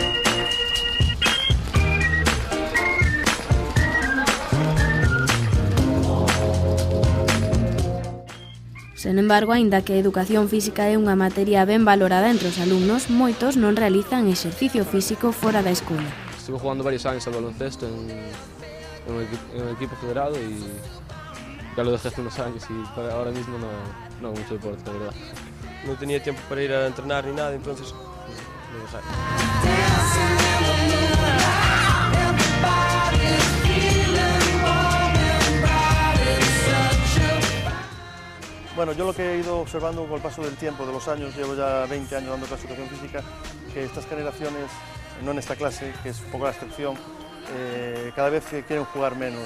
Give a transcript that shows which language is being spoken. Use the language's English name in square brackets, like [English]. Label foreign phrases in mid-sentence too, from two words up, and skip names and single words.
[Galician] Sen embargo, aínda que a educación física é unha materia ben valorada entre os alumnos, moitos non realizan exercicio físico fora da escola. [Spanish] Estuve jugando varios años al baloncesto en el equipo federado y ya lo dejé hace unos años y ahora mismo no hago mucho deporte, la verdad. No tenía tiempo para ir a entrenar ni nada, entonces lo dejé. Bueno, yo lo que he ido observando con el paso del tiempo, de los años, llevo ya 20 años dando clase de educación física, que estas generaciones, no en esta clase, que es un poco la excepción, cada vez quieren jugar menos.